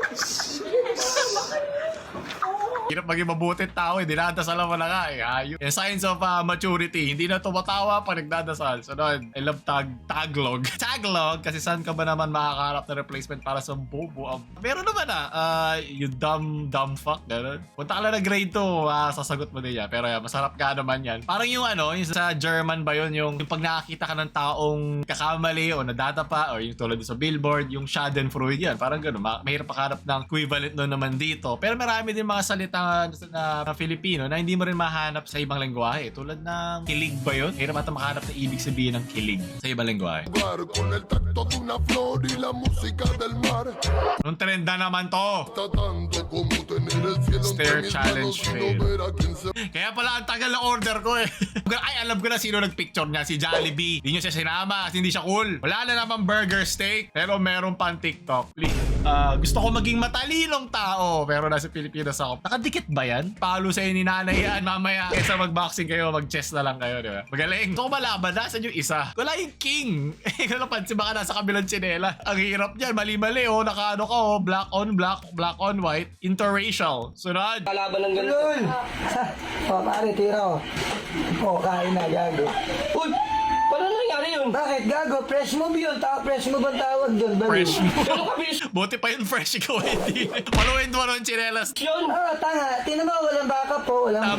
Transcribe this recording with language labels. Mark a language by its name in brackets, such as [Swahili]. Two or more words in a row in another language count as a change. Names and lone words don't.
[Filipino] Hirap maging mabuting tao eh, dinadasal mo na nga eh. Ayun. Yung [English] signs of maturity, [Filipino] hindi na tumatawa pag nagdadasal. [English] Sunod, I love Tagalog. [Filipino] Tagalog, kasi saan ka ba naman makakaharap na replacement para sa bobo? Meron naman [English] you dumb fuck, [Filipino] gano'n. Punta ka lang na grade 2, sasagot mo din yan. Pero masarap ka naman yan. Parang yung yung sa German ba yun, yung pag nakakita ka ng taong kakamali o nadadapa, o yung tulad sa billboard, yung schadenfreude yan. Parang gano'n, mahirap makahanap ng equivalent nun naman dito. Pero marami din mga salita na Filipino na hindi mo rin mahanap sa ibang lengguwahe. Tulad ng kilig ba yun? Hirap ata makahanap na ibig sabihin ng kilig sa ibang lengguwahe. [Spanish] Con el tacto de una flor y la música del mar. [Filipino] Anong trend na naman to? [Spanish] Está tanto como tener el cielo [English] Stare [Spanish] entre mis [English] challenge [Spanish] manos y no [English] fail. [Spanish] ver a quién se [Filipino] Kaya pala ang tagal na order ko eh. Ay, alam ko na sino nagpicture niya. Si Jollibee. Hindi nyo siya sinama kasi hindi siya cool. Wala na naman burger steak. Pero meron pang TikTok. Please. Gusto ko maging matalinong tao. Pero nasa Pilipinas ako. Nakadikit ba yan? Palo sa'yo ni nanay yan. Mamaya, kesa mag-boxing kayo, mag-chess na lang kayo. Diba? Magaling. Gusto ko malaban. Nasaan yung isa? Wala yung king. Kung napansin baka nasa kabilang tsinela. Ang hirap niyan. Mali-mali oh. Nakaano ka oh. [English] Black on black. Black on white. Interracial. [Filipino] Sunod. Kalaban ng ganito. Lul! O, pare, tira o. O, kain na, gago. Uy! Paano nangyari yun? Bakit, gago? [English] Fresh move [Filipino] yun. [English] Fresh move [Filipino] ang tawag doon. Fresh mo. Ano ka, bilis Buti pa yung fresh ikaw, hindi. Paluin mo rin chinelas. yun? Tanga. Tinan mo, walang baka po. Walang